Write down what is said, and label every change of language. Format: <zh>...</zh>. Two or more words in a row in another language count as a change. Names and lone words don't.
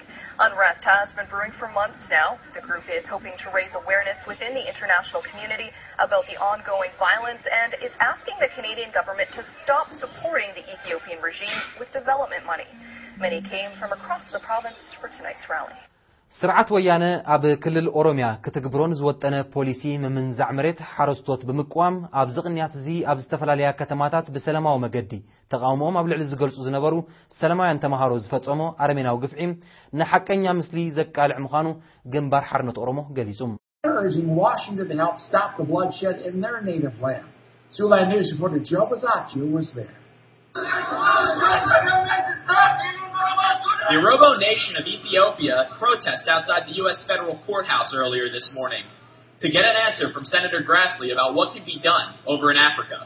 <en>Unrest has been brewing for months now. The group is hoping to raise awareness within the international community about the ongoing violence and is asking the Canadian government to stop supporting the Ethiopian regime with development money. Many came from across the province for tonight's rally.</en> <ti>ስርዓት ወያነ ኣብ ክልል ኦሮሚያ ክትግብሮን ዝወጠነ ፖሊሲ ምምንዛዕ መሬት ሓረስቶት ብምቋም ኣብ ዝቕንያት እዚ ኣብ ዝተፈላለዩ ከተማታት በሰላማዊ መገዲ ተቃውሞም ኣብ ልዕሊ ዝገልጹ ዝነበሩ ሰላማውያን ተማሃሮ ዝፈጸሞ አረሜናው ግፍዒ ንሐቀኛ ምስሊ ዘቃልዕ ምዃኑ ግንባር ሓርነት ኦሮሞ ገሊጹ</ti> <en>in Washington to help stop the bloodshed in their native land. Siouxland News reporter Joe Bazaccio was there. The Oromo nation of Ethiopia protested outside the U.S. federal courthouse earlier this morning to get an answer from Senator Grassley about what could be done over in Africa.</en>